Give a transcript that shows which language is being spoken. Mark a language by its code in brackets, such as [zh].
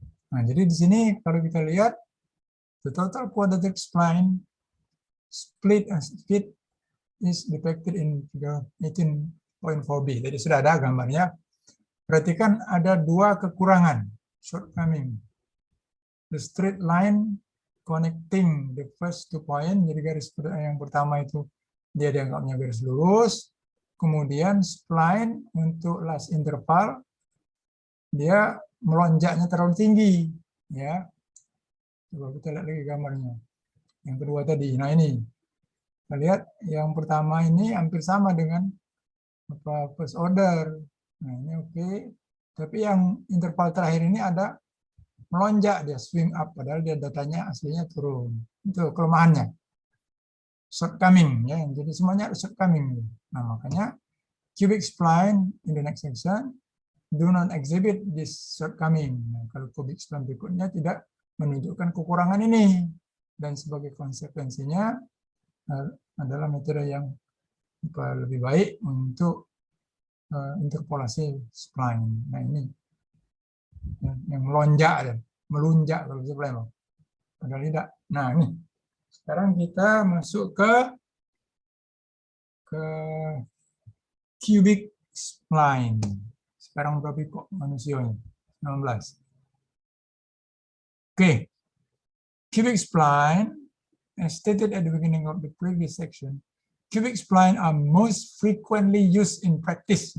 [id] Nah, jadi di sini kalau kita lihat [en] the total quadratic spline split is depicted in figure 18.4b. [id] Jadi sudah ada gambarnya. Perhatikan ada dua kekurangan, shortcoming. [en] The straight line connecting the first 2 point. [id] Jadi garis yang pertama itu dia dianggapnya garis lurus. Kemudian spline untuk last interval dia melonjaknya terlalu tinggi, ya. Coba kita lihat lagi gambarnya. Yang kedua tadi, nah ini, kita lihat yang pertama ini hampir sama dengan first order. Nah ini oke. Tapi yang interval terakhir ini ada melonjak, dia [en] swing up, [id] padahal dia datanya aslinya turun. Itu kelemahannya. Shortcoming, ya. Jadi semuanya shortcoming. Nah makanya [en] cubic spline in the next section do not exhibit this shortcoming. [id] Nah, kalau cubic spline berikutnya tidak menunjukkan kekurangan ini, dan sebagai konsekuensinya adalah metode yang lebih baik untuk interpolasi spline. Nah ini yang melonjak, melunjak kalau spline, padahal tidak. Nah ini sekarang kita masuk ke cubic spline. Sekarang berapa kok manusianya? 19. Oke. [en] Cubic spline, as stated at the beginning of the previous section, cubic spline are most frequently used in practice.